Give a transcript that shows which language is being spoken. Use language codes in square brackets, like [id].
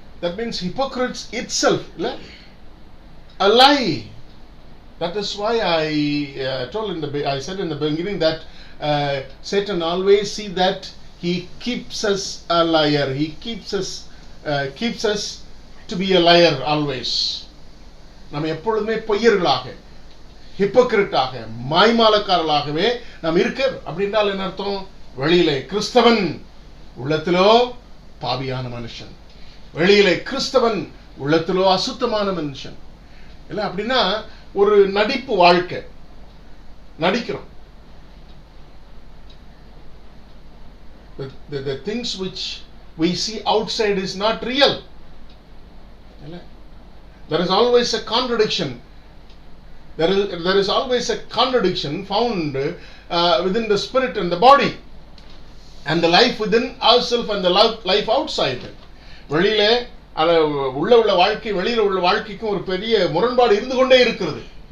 [en] That means hypocrites itself. A lie. That is why I said in the beginning that Satan always see that he keeps us a liar. He keeps us to be a liar always. [ta] நாம் எப்பொழுதுமே பொய்யர்களாக, ஹிப்போக்ரிட்டாக, மாய்மாலக்காரர்களாகவே நாம் இருக்க. அப்படின்றால் என்ன அர்த்தம்? வெளியிலே கிறிஸ்தவன், உள்ளத்திலோ பாவியான மனுஷன். வெளியிலே கிறிஸ்தவன், உள்ளத்திலோ அசுத்தமான மனுஷன். இல்ல அப்படின்னா ஒரு நடிப்பு வாழ்க்கை, நடிக்கிறோம். [en] The things which we see outside is not real. There is always a contradiction. There is always a contradiction found within the spirit and the body, and the life within ourselves and the life outside. [ta] வெளியிலே உள்ள வாழ்க்கை, வெளியில உள்ள வாழ்க்கைக்கும் ஒரு பெரிய முரண்பாடு இருந்து கொண்டே இருக்கிறது.